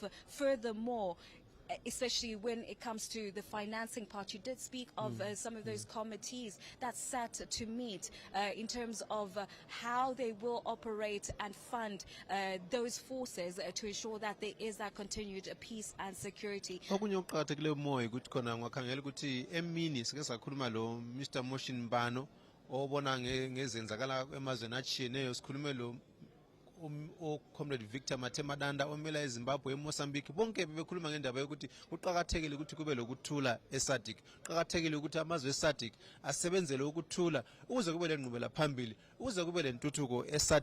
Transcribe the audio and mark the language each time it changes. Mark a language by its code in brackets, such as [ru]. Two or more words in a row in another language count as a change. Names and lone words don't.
[en] Furthermore, especially when it comes to the financing part, you did speak of some of those committees that sat to meet in terms of how they will operate and fund those forces to ensure that there is that continued peace and security. [nd] Okunyokaqathekile moyo ukuthi khona ngakhangela ukuthi emini sike sakhuluma lo Mr. Motion Mbano obona ngezenzakala emazweni atshiyeneyo, sikhulume lo Comrade Victor Matemadanda omela eZimbabwe eMozambique. Bonke bebekhuluma ngendaba yokuthi kuqhakathekile ukuthi kube lokuthula eSadc, kuqhakathekile ukuthi amazwe eSadc asebenzele ukuthula ukuze kube lenqubela phambili, ukuze kube lentuthuko eSadc.